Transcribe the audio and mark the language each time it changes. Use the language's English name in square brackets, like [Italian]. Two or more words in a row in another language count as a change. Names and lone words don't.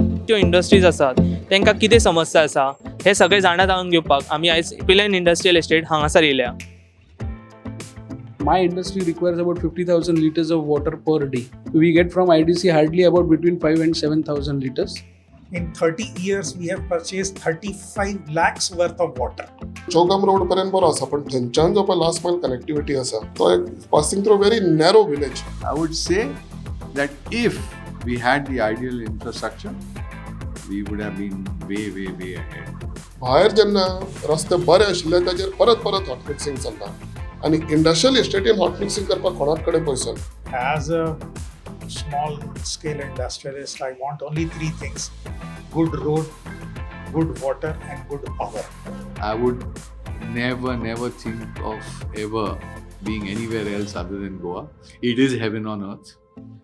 [Konkani] ज्यो इंडस्ट्रीज आसात तांकां कितें समस्या आसा हे सगळें जाणा जाणून घेवपाक आमी आयज पिलेन [English] industrial estate [Konkani] हांगासर येयल्या. [English] My industry requires about 50,000 liters of water per day. We get from IDC hardly about between 5 and 7,000 liters. In 30 years, we have purchased 35 lakhs worth of water. [Konkani] चौगम रोड पर्यंत बरो आसा पण थंयच्यान जो पळय [English] last mile connectivity [Konkani] आसा तो एक [English] passing through very narrow village. I would say that if we had the ideal infrastructure, we would have been way ahead. [Konkani] भायर जेन्ना रस्ते बरे आशिल्ले ताजेर परत [English] hot mixing [Konkani] चलता आनी इंडस्ट्रियल इस्टेटीन [English] hot mixing [Konkani] करपाक कोणाच कडेन पयसो ना. [English] As a small scale industrialist, I want only three things: good road, good water, and good power. I would never think of ever being anywhere else other than Goa. It is heaven on earth.